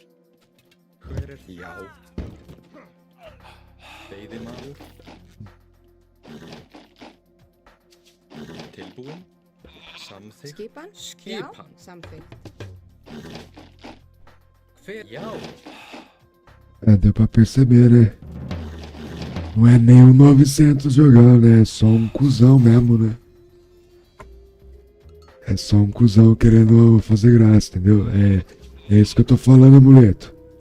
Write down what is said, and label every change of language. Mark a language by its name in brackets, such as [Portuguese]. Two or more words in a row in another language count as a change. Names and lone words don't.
[Icelandic] Hver já? Veiðimaður. Tilbúin. Samþykkt. Skipan? Já, samþykkt. Hver já? [Portuguese] Deu pra perceber, né? Não é nem um 900 jogando, né? É só um cuzão mesmo, né? É só um cuzão querendo fazer graça, entendeu? É isso que eu tô falando, amuleto.